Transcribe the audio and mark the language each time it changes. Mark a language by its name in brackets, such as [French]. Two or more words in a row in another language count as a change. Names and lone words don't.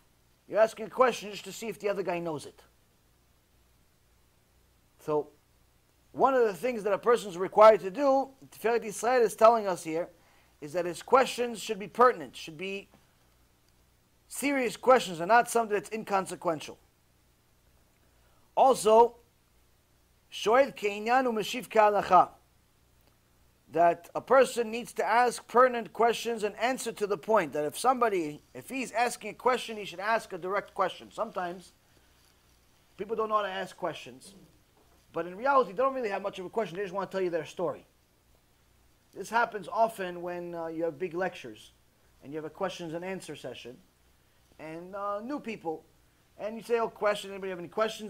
[English] You're asking a question just to see if the other guy knows it. So, one of the things that a person is required to do, Tiferet Yisrael is telling us here, is that his questions should be pertinent, should be serious questions, and not something that's inconsequential. Also, [Hebrew] שואל כענין ומשיב כהלכה, [English] that a person needs to ask pertinent questions and answer to the point. That if he's asking a question, he should ask a direct question. Sometimes people don't know how to ask questions, but in reality, they don't really have much of a question. They just want to tell you their story. This happens often when you have big lectures and you have a questions and answer session, and new people, and you say, oh, question, anybody have any questions?